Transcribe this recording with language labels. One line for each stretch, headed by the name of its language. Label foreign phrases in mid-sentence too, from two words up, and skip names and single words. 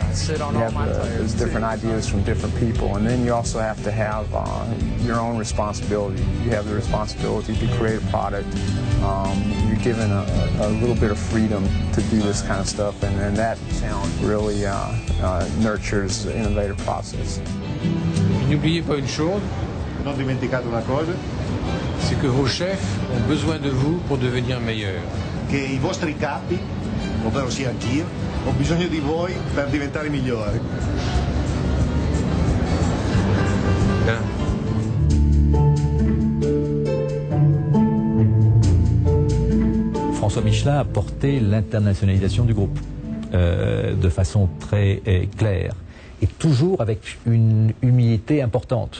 English: There's different ideas from different people, and then you also have to have your own responsibility. You have the responsibility to create a product. You're given a little bit of freedom to do this kind of stuff, and that really nurtures the innovative process.
French: N'oubliez pas une chose.
Italian: Non dimenticate una cosa.
French: C'est que vos chefs ont besoin de vous pour devenir meilleurs.
Italian: Che i vostri capi, ovvero sia anch'io, ho bisogno di voi per diventare migliori.
French: François Michelin a porté l'internationalisation du groupe de façon très claire et toujours avec une humilité importante.